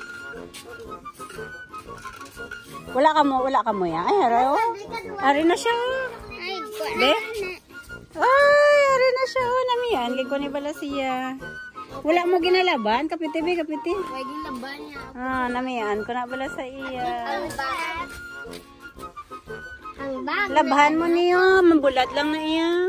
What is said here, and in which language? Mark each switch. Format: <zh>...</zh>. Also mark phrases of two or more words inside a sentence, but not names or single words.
<hil>Wala ka mo ya. Ay, haro. Ari na siya. Be? Ay, ari na siya. Namiyan, kay ko ni bala siya. Wala mo ginalaban, kapiti. Pwede laban niya. Namiyan ko na bala sa iya. Ang bag. Labahan mo niyo, mambulat lang na iya.</hil>